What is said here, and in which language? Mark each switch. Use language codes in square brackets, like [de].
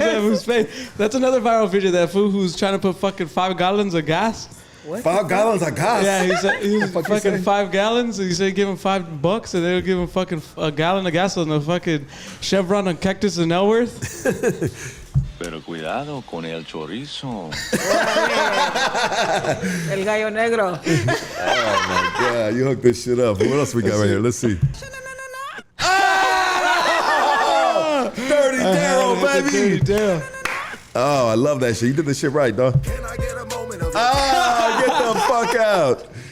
[en] that who's fake. That's another viral video. That fool who's trying to put fucking 5 gallons of gas. 5 gallons of gas. Yeah, he said he was fuck you fucking say? 5 gallons. And he said give him $5, and they would give him fucking a gallon of gas on the fucking Chevron on Cactus and Ellsworth. [es] Pero cuidado con el chorizo. El gallo negro. [en] Oh my god, you hooked this shit up. What else we got right here? Let's see. Dirty Daryl, baby. Damn. Oh, I love that shit. You did this shit right, dog. Can I get a moment of Oh, get the fuck out.